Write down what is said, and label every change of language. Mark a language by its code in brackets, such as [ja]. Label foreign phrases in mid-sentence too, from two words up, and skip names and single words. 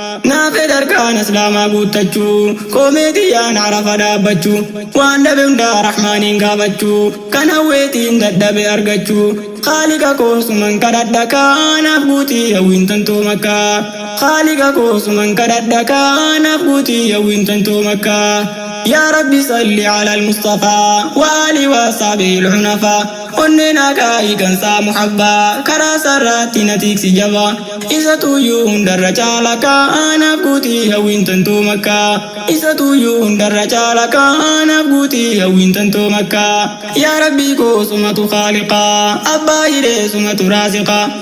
[om] Naaf fedhe harkaan Islaamaa guuttachuu, koomee xiyyaan Arafa dhaabbachuu, waan dhabe hundaa Rahmaaniin gaafachuu, kan hawweetiin dadhabe argachuu. Khaaliqa koo suman kadhadha kaanaaf guutii hawwiin tantoo Makkaa. Khaaliqa koo suman kadhadha kaanaaf guutii hawwiin tantoo Makkaa. [ar] يا رب صل على المصطفى وآل وصحبه الحنفاء. [om] Onneen haqaa hiikansaa muhabbaa, karaa sarraatti na tiiksi jaba. Isa tuyyuu hundarra caala ka, anaaf guutii hawwiin tantuu makka. Isa tuyyuu hundarra caala ka, anaaf guutii hawwiin tantuu makka. Yaa Rabbii koo sumatu khaaliqa, abbaa hiree sumatu raasiqa.